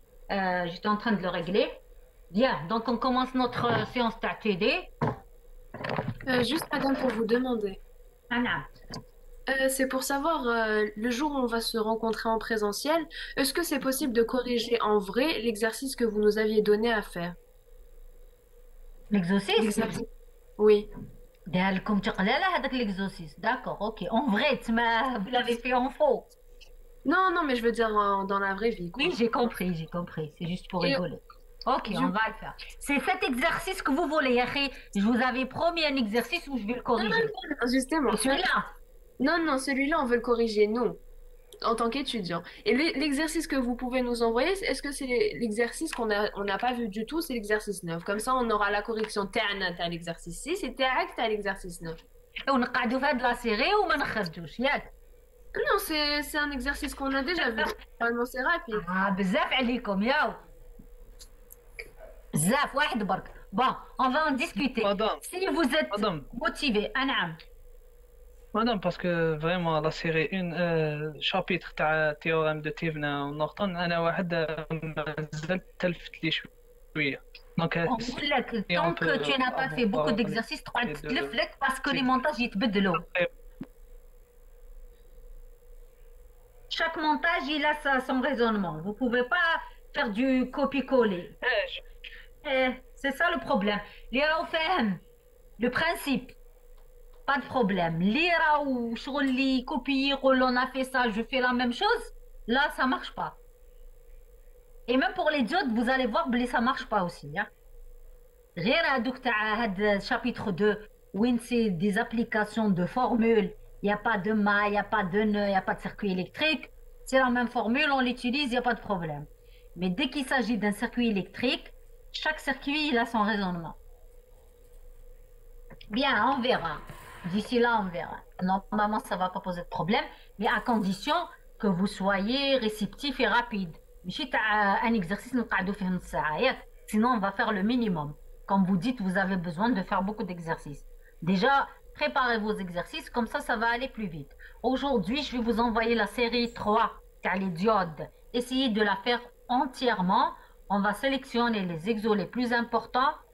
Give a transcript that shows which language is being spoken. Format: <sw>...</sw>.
<fr>J'étais en train de le régler. Bien, donc on commence notre séance d'ATD. Juste, madame, pour vous demander. Anna. C'est pour savoir, le jour où on va se rencontrer en présentiel, est-ce que c'est possible de corriger en vrai l'exercice que vous nous aviez donné à faire? L'exorcisme? L'exercice. Oui.</fr> <ar>داير لكم تقلاله هذاك l'exorcisme.</ar> <fr>D'accord, ok. En vrai, vous l'avez fait en faux. Non, non, mais je veux dire dans la vraie vie, quoi. Oui, j'ai compris, j'ai compris. C'est juste pour Et rigoler. Ok, du- on va le faire. C'est cet exercice que vous voulez, Yahi. Je vous avais promis un exercice où je vais le corriger. Justement. Et celui-là, Non, non, celui-là, on veut le corriger, nous, en tant qu'étudiants. Et l'exercice que vous pouvez nous envoyer, est-ce que c'est l'exercice on n'a pas vu du tout? C'est l'exercice 9. Comme ça, on aura la correction. T'as l'exercice 6 et t'as l'exercice 9.</fr> <ar>ونقعدوا في هاد لا سيري وما نخرجوش ياك.</ar> <fr>Non, c'est un exercice qu'on a déjà vu. Normalement, c'est rapide.</fr> <ar>بزاف عليكم ياو. بزاف واحد برك.</ar> <fr>Bon, on va en discuter. Madame, Si vous êtes madame, motivé,</fr> <ar>أنعم.</ar> <fr>madame, parce que vraiment la série 1 chapitre تاع théorème de Thevenin</fr> <ar>ونورتون انا واحد مازال تلفت لي شويه.</ar> <fr>Donc</fr> <ar>نقول لك</ar> <fr>et on tant que peut tu n'as pas fait beaucoup d'exercices</fr> <ar>تقعد تتلف لك</ar> <fr>باسكو لي مونتاج</fr> <ar>يتبدلوا.</ar> <fr>Chaque montage, il a son raisonnement. Vous ne pouvez pas faire du copier-coller. C'est ça le problème.</fr> <ar>Lira ou fahem.</ar> <fr>Le principe, pas de problème. Lira ou li copier, on a fait ça, je fais la même chose. Là, ça marche pas. Et même pour les diodes, vous allez voir, ça marche pas aussi. Hein.</fr> <ar>غير هذوك تاع هاد</ar> <fr>chapitre 2 où c'est des applications de formules. Il n'y a pas de maille, il n'y a pas de nœud, il n'y a pas de circuit électrique. C'est la même formule, on l'utilise, il n'y a pas de problème. Mais dès qu'il s'agit d'un circuit électrique, chaque circuit, il a son raisonnement. Bien, on verra. D'ici là, on verra. Normalement, ça ne va pas poser de problème, mais à condition que vous soyez réceptif et rapide.</fr> <ar>ماشي تاع</ar> <fr>un exercice</fr> <ar>نقعدوا فيه نص ساعة ياك.</ar> <fr>Sinon, on va faire le minimum. Comme vous dites, vous avez besoin de faire beaucoup d'exercices. Déjà, préparez vos exercices, comme ça va aller plus vite. Aujourd'hui, je vais vous envoyer la série 3, car les diodes. Essayez de la faire entièrement. On va sélectionner les exos les plus importants.</fr>